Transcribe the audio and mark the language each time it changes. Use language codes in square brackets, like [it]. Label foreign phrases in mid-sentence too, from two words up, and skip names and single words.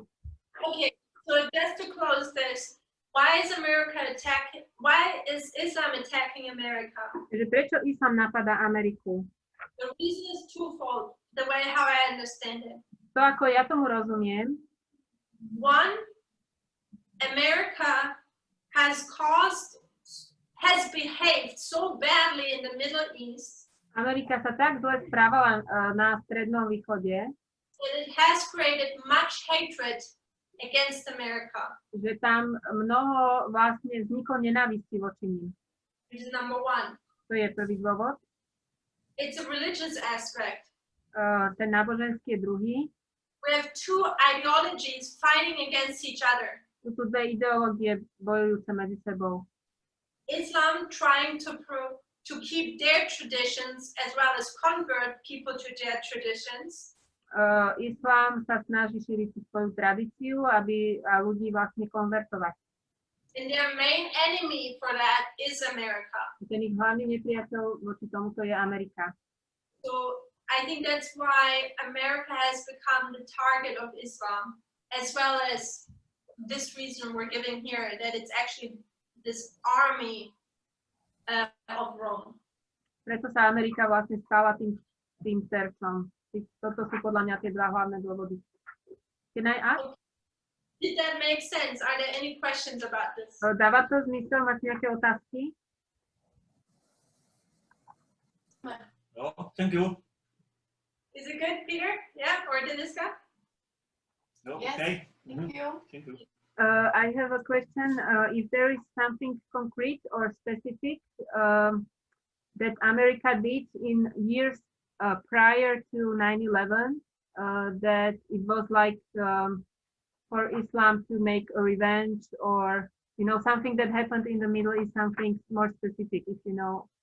[en] Okay, so just to close this, why is Islam attacking America? [sk] Takže prečo islám napadá Ameriku? [en] The reason is twofold, the way how I understand it. [sk] To, ako ja tomu rozumiem, [en] One, America has behaved so badly in the Middle East [sk] Amerika sa tak zle správala na Strednom východe, [en] that it has created much hatred against America. [sk] že tam mnoho vlastne vzniklo nenávisti voči nim. [en] This is number one. [sk] To je prvý dôvod. [en] It's a religious aspect. [sk] Ten náboženský je druhý. [en] We have two ideologies fighting against each other. [sk] Sú tu dve ideológie bojujúce medzi sebou. [en] Islam trying to keep their traditions as well as convert people to their traditions. [sk] Islám sa snaží šíriť svoju tradíciu, aby ľudí vlastne konvertovať. [en] And their main enemy for that is America. [sk] Ten ich hlavný nepriateľ voči tomuto je Amerika. [en] So I think that's why America has become the target of Islam, as well as this reason we're giving here, that it's actually this army of Rome. [sk] Preto sa Amerika vlastne stala tým terčom. Toto sú podľa mňa tie dva hlavné dôvody. [en] Can I ask? Did that make sense? Are there any questions about this? [sk] Dáva to zmysel? Máte nejaké otázky? [en] No, thank you. Is it good, Peter? Yeah, or Deniska? No, Yes. okay. Thank you. Thank you. I have a question. If there is something concrete or specific that America did in years prior to 9/11, that it was like for Islam to make a revenge, or something that happened in the Middle East, something more specific, if you know.